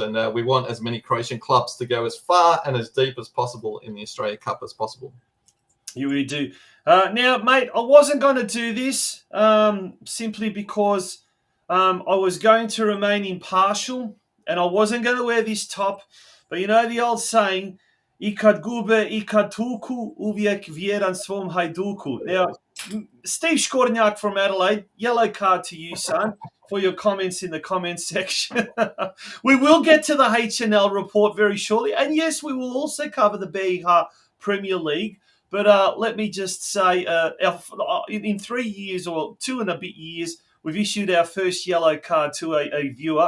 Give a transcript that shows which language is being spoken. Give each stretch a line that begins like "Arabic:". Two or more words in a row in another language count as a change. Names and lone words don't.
English: And we want as many Croatian clubs to go as far and as deep as possible in the Australia Cup as possible. You really do. Now, mate, I wasn't going to do this simply because I was going to remain impartial and I wasn't going to wear this top. But you know the old saying,
Croatian: "Ikad gube, ikad tuku, uvijek vjeran svom hajduku."
English: Now, Steve Škornjak from Adelaide, yellow card to you, son, for your comments in the comments section. We will get to the HNL report very shortly. And yes, we will also cover the BH Premier League. But let me just say, in 3 years or 2 and a bit years, we've issued our first yellow card to a viewer.